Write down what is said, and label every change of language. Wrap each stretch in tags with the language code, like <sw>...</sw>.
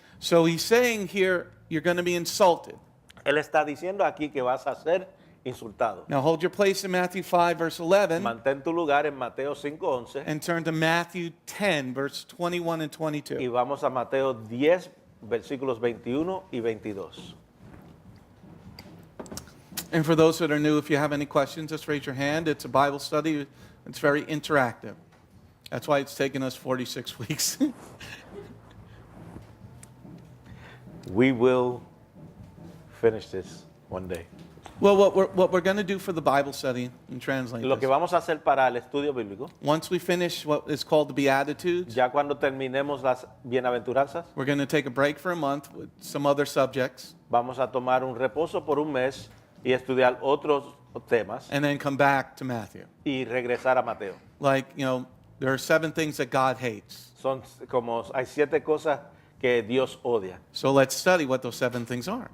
<en>So he's saying here, you're going to be insulted.</en> <es>Él está diciendo aquí que vas a ser insultado.</es> <en>Now hold your place in Matthew 5, verse 11,</en> <es>Mantén tu lugar en Mateo 5:11</es> <en>and turn to Matthew 10, verse 21 and</en> <es>y</es> <en>22.</en> <es>vamos a Mateo 10, versículos 21 y 22.</es> <en>And for those that are new, if you have any questions, just raise your hand. It's a Bible study. It's very interactive. That's why it's taken us 46 weeks. We will finish this one day. Well, what we're going to do for the Bible study and translate</en> <es>Lo que</es> <en>this,</en> <es>vamos a hacer para el estudio bíblico,</es> <en>once we finish what is called the Beatitudes,</en> <es>ya cuando terminemos las bienaventuranzas,</es> <en>we're going to take a break for a month with some other subjects,</en> <es>vamos a tomar un reposo por un mes y estudiar otros temas</es> <en>and then come back to Matthew.</en> <es>y regresar a Mateo.</es> <en>Like, there are 7 things that God hates.</en> <es>Hay 7 cosas que Dios odia.</es> <en>So let's study what those 7 things are.</en>